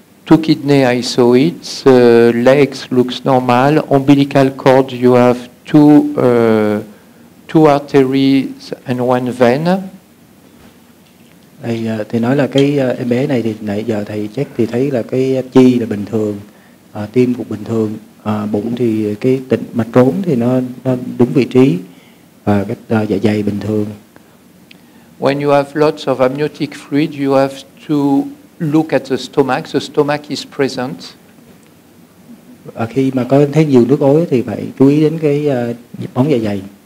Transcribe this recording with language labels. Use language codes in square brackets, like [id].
[en] 2 kidney, I saw it. The legs looks normal. Umbilical cord, you have 2 arteries and 1 vein. [vi] Thì nói là cái em bé này thì nãy giờ thầy check thì thấy là cái chi là bình thường, tim cũng bình thường, bụng thì cái tĩnh mạch rốn thì nó đúng vị trí, và cái dạ dày bình thường. [en] When you have lots of amniotic fluid, you have to look at the stomach. The stomach is present. [vi] Khi mà có thấy nhiều nước ối thì phải chú ý đến cái ống dạ dày.